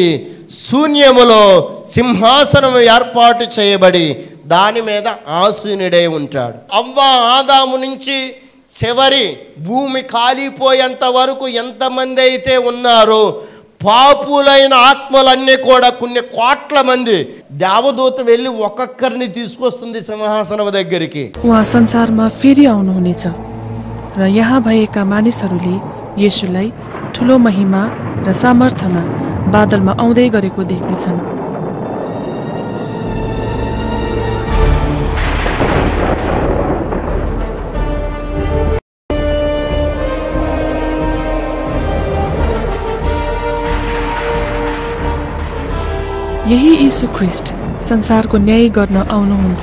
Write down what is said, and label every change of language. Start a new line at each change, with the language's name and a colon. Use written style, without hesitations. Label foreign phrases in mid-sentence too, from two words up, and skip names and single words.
Telugu: శూన్యములో సింహాసనం ఏర్పాటు చేయబడి దాని మీద ఆసీనుడై ఉంటాడు. అవ్వ ఆదాము నుంచి చివరి భూమి కాలిపోయేంత వరకు ఎంతమంది అయితే ఉన్నారో పాపులైన ఆత్మలన్నీ కూడా కొన్ని కోట్ల మంది, దేవదూత వెళ్ళి ఒక్కొక్కరిని తీసుకొస్తుంది సింహాసనం దగ్గరికి.
Nepali: उहाँ संसारमा फेरि आउनुहुनेछ र यहाँ भएका मानिसहरूले येशूलाई ठुलो महिमा र सामर्थ्यमा बादलमा आउँदै गरेको देख्नेछन्. यही यीशु ख्रिस्ट संसारको न्याय गर्न आउनुहुन्छ.